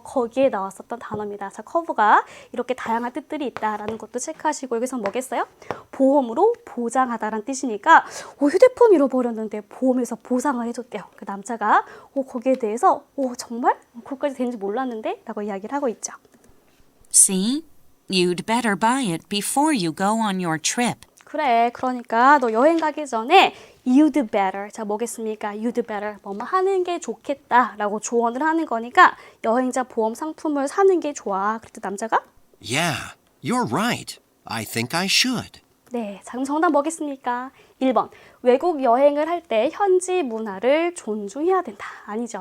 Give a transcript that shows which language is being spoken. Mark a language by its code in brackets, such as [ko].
[ko] 거기에 나왔었던 단어입니다. 자, 커브가 이렇게 다양한 뜻들이 있다라는 것도 체크하시고 여기서 뭐겠어요? 보험으로 보장하다라는 뜻이니까 휴대폰 잃어버렸는데 보험에서 보상을 해줬대요. 그 남자가 거기에 대해서 정말? 그것까지 되는지 몰랐는데? 라고 이야기를 하고 있죠. [en] See? You'd better buy it before you go on your trip. [ko] 그래, 그러니까 너 여행 가기 전에 you'd better, 자 뭐겠습니까? you'd better, 뭐뭐 하는 게 좋겠다 라고 조언을 하는 거니까 여행자 보험 상품을 사는 게 좋아. 그랬더니 남자가 [en] Yeah, you're right. I think I should. [ko] 네, 자 그럼 정답 뭐겠습니까? 1번, 외국 여행을 할 때 현지 문화를 존중해야 된다. 아니죠.